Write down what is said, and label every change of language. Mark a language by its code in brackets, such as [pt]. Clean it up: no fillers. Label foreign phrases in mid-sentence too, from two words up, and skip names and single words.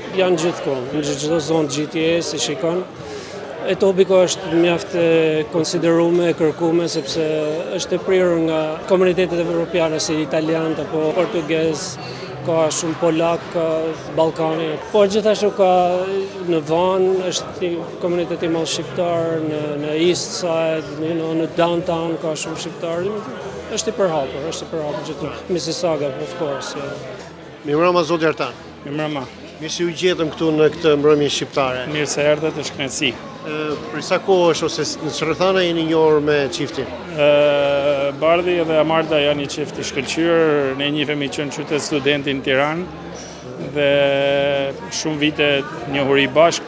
[sq] Janë gjithkohë, në çdo zonë GTA si shikon. Etobiko është mjaft e konsideruar e kërkuar sepse është e prirur nga komunitetet evropiane si italianë apo portugez, ka shumë polak, ka Ballkani, por gjithashtu ka në Van, është komunitet i madh shqiptar, në East Side, në downtown ka shumë shqiptarë. Është i përhapur gjithë. [en] Mississauga, of course. [sq] Mirëmbrëma zoti Artan. Mirëmbrëma. Mirë se u gjetëm këtu në këtë mbrëmje shqiptare. Mirë se erdhët, është kënaqësi. Për sa kohë është ose në çfarë jeni njohur me çiftin? Bardhi dhe Marta janë një çift i shkëlqyer, ne njihemi që në qytet studenti në Tiranë dhe shumë vite njohuri bashkë.